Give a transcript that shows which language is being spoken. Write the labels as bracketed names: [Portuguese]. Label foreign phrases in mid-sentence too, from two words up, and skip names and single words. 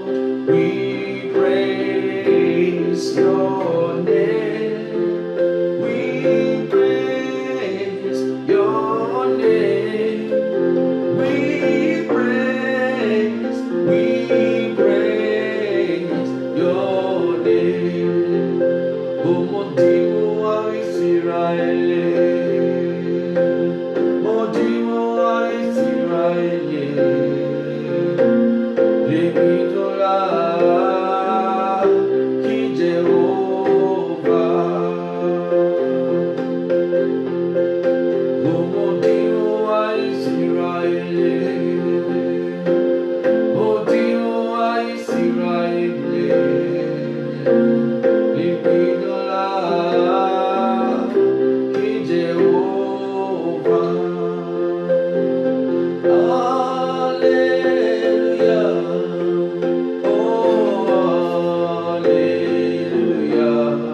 [English] We praise your name. We praise your name. We praise your name. [Lozi] Oh, Modimu wa Israeli, Modimu wa Israeli, Libidola ki Jehovah. Oh, Modimu wa Israeli, Modimu wa Israeli, Libidola ki Jehovah. Hallelujah. Oh, hallelujah.